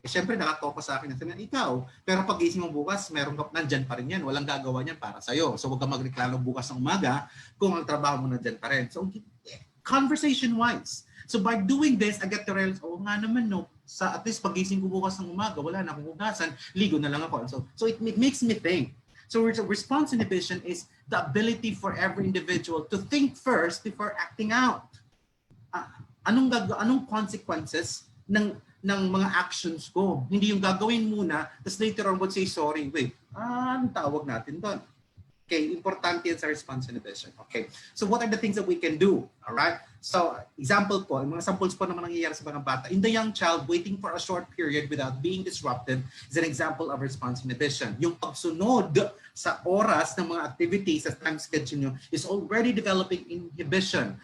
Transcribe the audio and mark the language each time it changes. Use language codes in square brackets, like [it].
[tl] Eh, syempre, nakatoka sa akin. Sabi, ikaw, pero pag gising mo bukas, meron ka, nandyan pa rin yan. Walang gagawa niyan para sa'yo. So, huwag ka magreklamo bukas ng umaga kung ang trabaho mo nandyan pa rin. So, conversation-wise. [en] So, by doing this, I get to realize, [tl] oh nga naman, no, sa at least pagising ko bukas ng umaga, wala na akong hugasan, ligo na lang ako. [en] So it makes me think. So, response inhibition is the ability for every individual to think first before acting out. [tl] Anong consequences ng mga actions ko? Hindi yung gagawin muna, tapos [en] later on would say sorry. [tl] Wait, anong tawag natin doon? [en] Okay, [tl] importante yan sa response inhibition. [en] Okay, so what are the things that we can do? All right. [tl] So, example po, mga samples po naman nangyayari sa mga bata. [en] In the young child, waiting for a short period without being disrupted is an example of response inhibition. [tl] Yung pagsunod sa oras ng mga activities sa time schedule nyo is already developing inhibition.